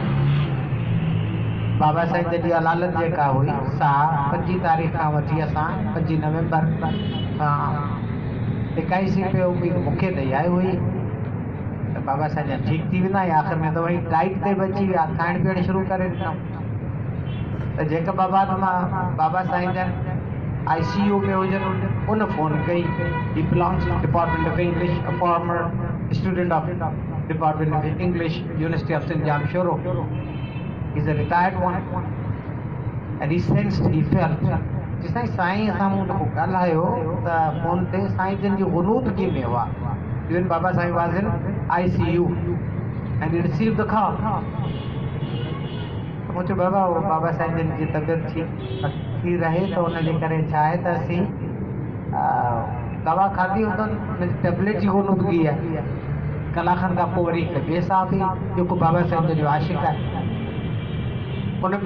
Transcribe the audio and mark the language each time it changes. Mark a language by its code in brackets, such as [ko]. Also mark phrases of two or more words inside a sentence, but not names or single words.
[sd] बाबा साईं जन जी अलालत जेका हुई सा 5 तारीख़ खां वठी असां 5 नवंबर खां लिकाईसीं पियो। उम्मीद मूंखे त इहा हुई त बाबा साईं जन ठीकु थी वेंदा, या आख़िर में त वरी डाइट ते बि अची विया, खाइण पीअण शुरू करे ॾिनऊं। त जैकबाबाद मां बाबा साईं जन ICU में हुजनि उन फ़ोन कई। [en] He belongs to Department of English, a former student of Department of English, University of St. Jamshoro. He's a retired one, and he sensed, he felt. [sd] जिसने साईं सां मूं ॻाल्हायो त फ़ोन ते साईं जन जी ग़ुनूदगी में हुआ। [en] Even Baba Sai was in ICU and he received the call. [sd] मुझे बाबा साईं जन जी तबियत थी रहे तो उनजे करे छा आहे त असीं दवा खाधी हूंदनि, उन टेबलेट जी ग़ुनूदगी आहे। कलाकनि खां पोइ वरी हिकु ॿिए साथी जेको बाबा साईं जन जो आशिक़ आहे उन बि